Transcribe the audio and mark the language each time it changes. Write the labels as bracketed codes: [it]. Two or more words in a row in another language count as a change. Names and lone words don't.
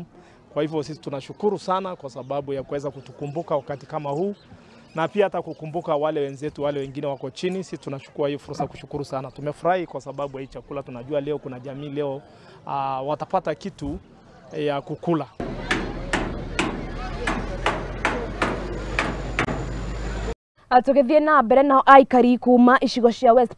[sw] Kwa hivyo sisi tunashukuru sana kwa sababu ya kuweza kutukumbuka wakati kama huu, na pia hata kukumbuka wale wenzetu wale wengine wako chini. Sisi tunachukua hii fursa kushukuru sana. Tumefurahi kwa sababu ya hii chakula. Tunajua leo kuna jamii leo watapata kitu ya kukula. [ki] Atugithie na mbere na aikari kuuma icigo cia West